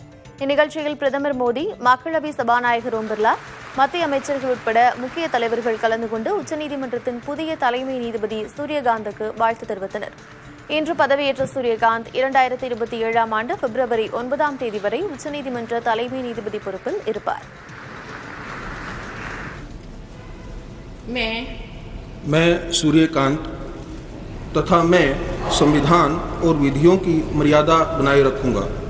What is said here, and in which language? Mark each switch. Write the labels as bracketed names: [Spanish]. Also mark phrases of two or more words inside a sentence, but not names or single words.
[Tamil] இந்நிகழ்ச்சியில் பிரதமர் மோடி, மக்களவை சபாநாயகர் ஓம் பிர்லா, மத்திய அமைச்சர்கள் உட்பட முக்கிய தலைவர்கள் கலந்து கொண்டு உச்சநீதிமன்றத்தின் புதிய தலைமை நீதிபதி சூரியகாந்துக்கு வாழ்த்து தெரிவித்தனர். இன்று பதவியேற்ற சூரியகாந்த் 2027ஆம் ஆண்டு பிப்ரவரி 9ஆம் தேதி வரை உச்சநீதிமன்ற தலைமை நீதிபதி பொறுப்பில் இருப்பார். [Hindi] मैं सूर्यकांत तथा मैं संविधान और विधियों की मर्यादा बनाए रखूंगा।